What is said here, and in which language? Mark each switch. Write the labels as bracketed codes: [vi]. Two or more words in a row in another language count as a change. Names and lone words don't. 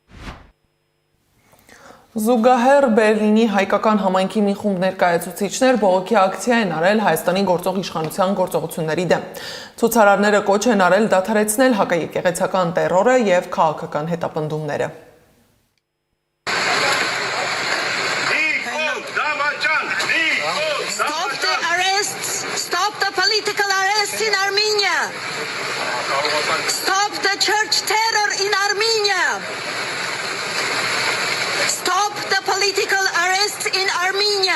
[hy] Զուգահեռ Բեռլինի հայկական համայնքի մի խումբ ներկայացուցիչներ բողոքի ակցիա են արել Հայաստանի գործող իշխանության գործողությունների դեմ։ Ցուցարարները կոչ են արել դադարեցնել հակաեկեղեցական տերորը և քաղաքական հետապնդումները։ [en] Stop the political arrests in Armenia. Stop the church terror in Armenia. Stop the political arrests in Armenia.